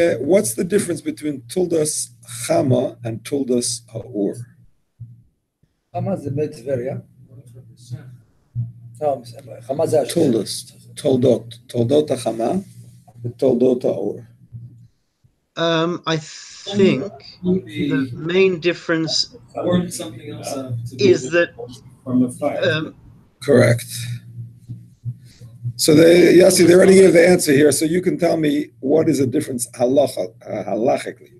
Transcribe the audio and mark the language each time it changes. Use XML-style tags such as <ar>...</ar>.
<en>What's the difference between Tuldas Chama and Tuldas Ha'ur?</en> <he>Chama זה בית טבריה. לא, חמה זה אשדוד. תולדות החמה ותולדות האור.</he> <en>I think the main difference Or something else. is that From the fire. Correct. So Yossi, they already gave the answer here, so you can tell me what is the difference halachically.</en>